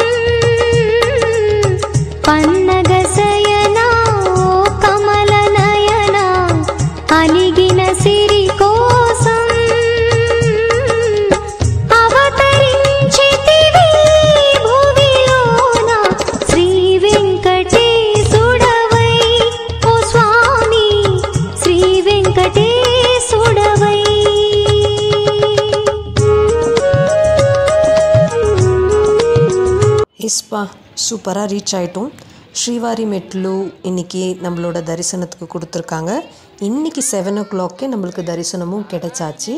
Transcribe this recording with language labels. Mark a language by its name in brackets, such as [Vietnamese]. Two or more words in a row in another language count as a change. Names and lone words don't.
[Telugu] పన్నగ శయనా ఓ కమల నయనా అలిగిన సిరి కోసం అవతరించితివి భువిలోన శ్రీ వెంకటేశుడవై. ఓ స్వామి శ్రీ వెంకటేశుడవై. [Tamil] இஸ்பா சூப்பராக ரீச் ஆகிட்டோம். ஸ்ரீவாரி மெட்லு இன்றைக்கி நம்மளோட தரிசனத்துக்கு கொடுத்துருக்காங்க. இன்றைக்கி 7 o'clock நம்மளுக்கு தரிசனமும் கிடைச்சாச்சு.